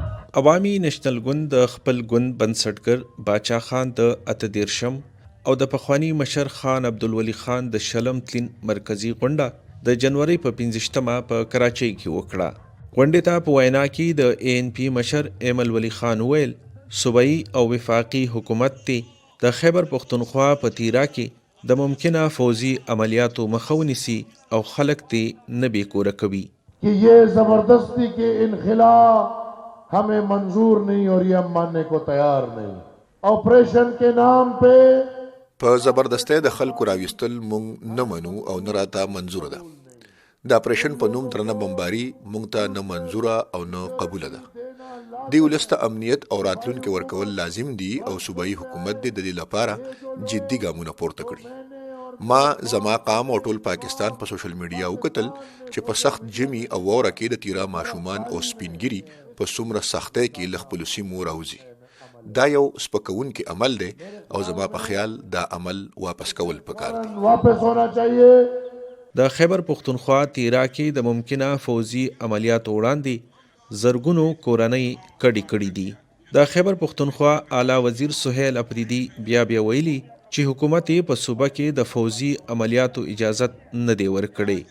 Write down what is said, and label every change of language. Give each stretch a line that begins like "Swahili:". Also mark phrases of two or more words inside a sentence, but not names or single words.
Pashto: عوامي نېشنل ګوند د خپل ګوند بنسټګر باچا خان د 18 او د پخوانی مشر خان عبدالولي خان د شلم تلین مرکزی غونډه د جنوري په 15مه په کراچۍ کې وکړه. غونډې ته په وینا کې د ANP مشر ایمل ولی خان ویل صوبایي او وفاقي حکومت ته د خیبر پښتونخوا په تیرا کې د ممکنه فوزي عملیاتو مخه ونیسي او خلک ته نه بیکوره کوي.
Urdu: کہ یہ زبردستی کے انخلا ہمیں منظور نہیں اور یہ ہم ماننے کو تیار نہیں. آپریشن کے نام پے
Pashto: په زبردستۍ د خلکو راویستل مونږ نه منو او نه راته منظور ده. د اپریشن په نوم درنه بمباري مونږ ته نه منظوره او نه قبوله ده. دی ولس ته امنیت او راتلونکي ورکول لازم دي او صوبایي حکومت د دې لپاره جدي ګامونه پورته کړي. ما زما قام او ټول پاکستان په سوشل میډیا وکتل چې په سخت جمی او وره کې د تیرا ماشومان او سپینګری په څومره سختۍ کې ل خپل سیمو راوځي. دا یو سپکونکي عمل دی او زما په خیال دا عمل واپس کول پکار دی.
Urdu: واپس ہونا چاہیے.
Pashto: د خیبر پښتونخوا تیرا کې د ممکنه فوزي عملیاتو وړاندې زرګونو کورنۍ کډي کړي دي. د خیبر پښتونخوا اعلی وزیر سهیل اپریدي بیا ویلي چې حکومت په صوبه کې د فوزي عملیاتو اجازت نه دی ورکړی.